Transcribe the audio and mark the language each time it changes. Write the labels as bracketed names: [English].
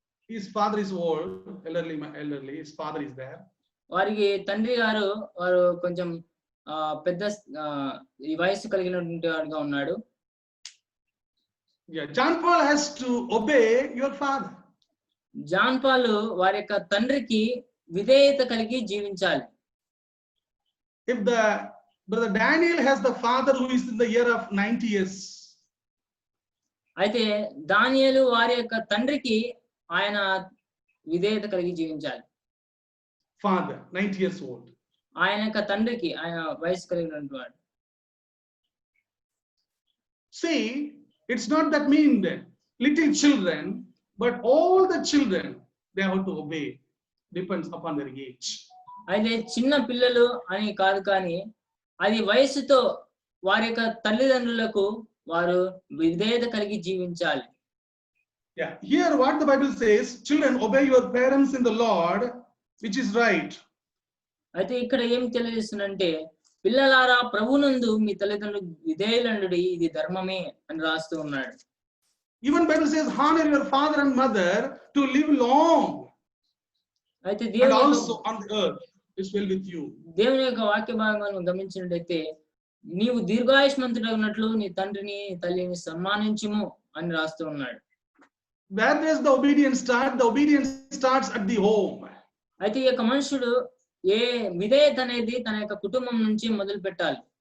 [English] His father is old, elderly. His father is there. [Telugu] వారికి తండ్రి గారు వారు కొంచెం పెద్ద ఈ వయసు కలిగినటువంటి వాడుగా ఉన్నాడు. [English] Yeah, John Paul has to obey your father. [Telugu] John Paul వారి యొక్క తండ్రికి విధేయత కలిగి జీవించాలి. [English] If the brother Daniel has the father who is in the year of 90 years. [Telugu] అయితే దానియేలు వారి యొక్క తండ్రికి ఆయన విధేయత కలిగి జీవించాలి. [English] Father, 90 years old. [Telugu] ఆయన యొక్క తండ్రికి ఆయన వయసు కలిగినటువంటి వాడు. [English] See, it's not that mean that little children, but all the children, they have to obey. Depends upon their age. [Telugu] అయితే చిన్న పిల్లలు అని కాదు, కానీ అది వయసుతో వారి యొక్క తల్లిదండ్రులకు వారు విధేయత కలిగి జీవించాలి. [English] Yeah, here what the Bible says, children, obey your parents in the Lord, which is right. [Telugu] అయితే ఇక్కడ ఏం తెలియజేస్తుందంటే పిల్లలారా ప్రభునందు మీ తల్లిదండ్రులకు విధేయులండుడి, ఇది ధర్మమే అని రాస్తూ ఉన్నాడు. [English] Even Bible says, honor your father and mother to live long. [Telugu] అయితే [English] And also on the earth is well with you. [Telugu] దేవుని యొక్క వాక్య భాగాలను గమనించినట్లయితే నీవు దీర్ఘాయుష్మంతుడు ఉన్నట్లు నీ తండ్రిని తల్లిని సన్మానించుము అని రాస్తూ ఉన్నాడు. [English] Where does the obedience start? The obedience starts at the home. [Telugu] అయితే ఈ యొక్క మనుషుడు ఏ విధేయత అనేది తన యొక్క కుటుంబం నుంచి మొదలు పెట్టాలి.